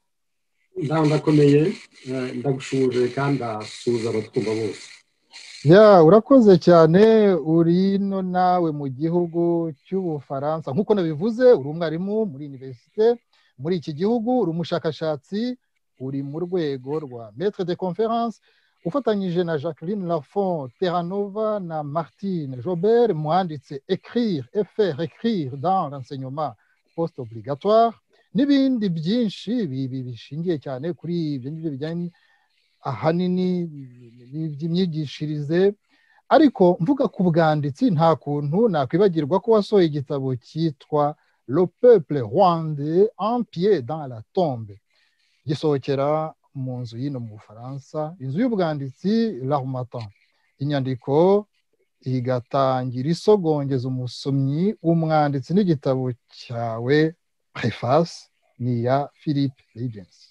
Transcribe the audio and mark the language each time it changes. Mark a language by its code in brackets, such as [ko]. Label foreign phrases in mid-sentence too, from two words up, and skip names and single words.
[rw] Ndakomeye, ndagushuje kandi ndasuhuza abatwumva bose. Ya, urakoze cyane. Uri no nawe mu gihugu cy'Ubufaransa, nk'uko nabivuze, uri umwarimu muri universite muri iki gihugu, uri umushakashatsi, uri mu rwego rwa [fr] maître de conférence, [rw] ufatanyije na Jacqueline Lafont Terranova na Martine Jobert, mwanditse écrire et faire écrire dans l'enseignement post-obligatoire, n'ibindi byinshi bishingiye cyane kuri ibyo ngibyo bijyanye ahanini n'iby'imyigishirize. Ariko mvuga ku bwanditsi, nta kuntu nakwibagirwa ko wasohoye igitabo cyitwa Le peuple rwandais en pied dans la tombe, gisohokera mu nzu y'ino mu Bufaransa, inzu y'ubwanditsi L'Harmattan. Inyandiko igatangira isogongeza umusomyi, umwanditsi n'igitabo cyawe preface ni ya Philippe Huygens.